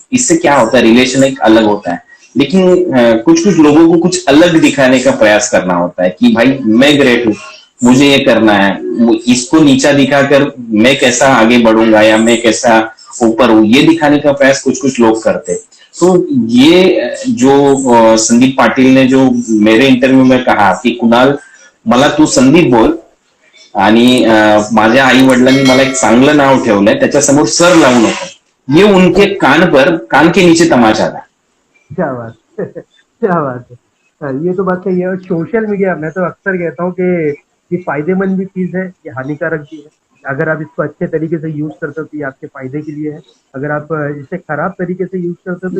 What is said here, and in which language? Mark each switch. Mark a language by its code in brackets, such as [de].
[hi] इससे क्या होता है, रिलेशन एक अलग होता है। लेकिन कुछ कुछ लोगों को कुछ अलग दिखाने का प्रयास करना होता है कि भाई मैं ग्रेट हूं, मुझे ये करना है, इसको नीचा दिखाकर मैं कैसा आगे बढ़ूंगा या मैं कैसा ऊपर हूं, ये दिखाने का प्रयास कुछ कुछ लोग करते। तो ये जो संदीप पाटिल ने जो मेरे इंटरव्यू में कहा कि कुणाल [mr] मला तू संदीप बोल आणि माझ्या आई वडिलांनी मला एक चांगलं नाव ठेवलंय, त्याच्यासमोर सर लावू नको, [hi] ये उनके कान के नीचे तमाचा था। क्या बात क्या बात है। ये तो बात सही है। और सोशल मीडिया मैं तो अक्सर कहता हूँ कि ये फायदेमंद भी चीज है, ये हानिकारक भी है। अगर आप इसको अच्छे तरीके से यूज करते हो तो ये आपके फायदे के लिए है, अगर आप इसे खराब तरीके से यूज करते हो तो